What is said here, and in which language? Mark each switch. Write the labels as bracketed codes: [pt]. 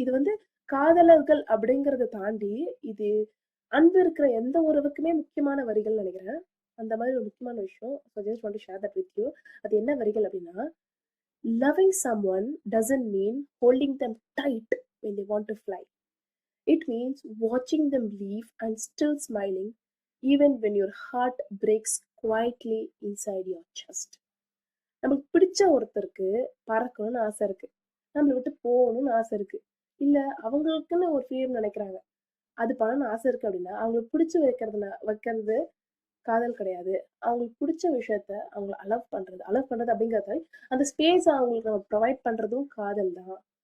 [ta] இது வந்து காதலர்கள் அப்படிங்கிறத தாண்டி, இது அன்பு இருக்கிற எந்த உறவுக்குமே முக்கியமான வரிகள்னு நினைக்கிறேன். அந்த மாதிரி ஒரு முக்கியமான விஷயம். [en] So just want to share that with you. [ta] அது என்ன வரிகள் அப்படின்னா, [en] "Loving someone doesn't mean holding them tight when they want to fly. It means watching them leave and still smiling even when your heart breaks quietly inside your chest." [ta] நமக்கு பிடிச்ச ஒருத்தருக்கு பறக்கணும்னு ஆசை இருக்கு. நம்மள விட்டு போகணும்னு ஆசை இருக்கு. இல்ல அவங்களுக்குன்னு ஒரு ஃப்ரீடம் நினைக்கிறாங்க. அது பண்ணணும்னு ஆசை இருக்கு அப்படின்னா, அவங்களுக்கு பிடிச்சு வைக்கிறது காதல் கிடையாது. அவங்களுக்கு பிடிச்ச விஷயத்த அவங்கள அலோவ் பண்றது அப்படிங்கிறத அந்த ஸ்பேஸ அவங்களுக்கு நம்ம ப்ரொவைட் பண்றதும் காதல் தான்.